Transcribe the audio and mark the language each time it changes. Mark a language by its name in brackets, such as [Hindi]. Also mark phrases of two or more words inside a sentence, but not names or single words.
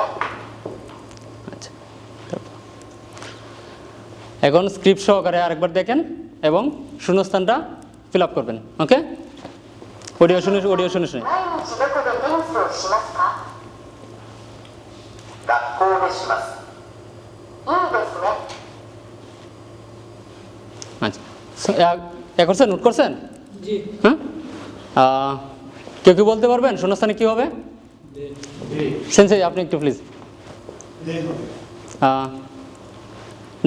[Bangla] আচ্ছা, এখন স্ক্রিপ্ট সহকারে আরেকবার দেখেন এবং শূন্যস্থানটা ফিল আপ করবেন। ওকে, অডিও শুনে শুনে। [Japanese] 毎日どこでテニスをしますか学校でしますいいですね [Bangla] আচ্ছা, এ করছেন, নোট করছেন? জি হ্যাঁ, কেউ কি বলতে পারবেন শূন্যস্থানে কী হবে? সেন্সেই আপনি একটু প্লিজ। দে।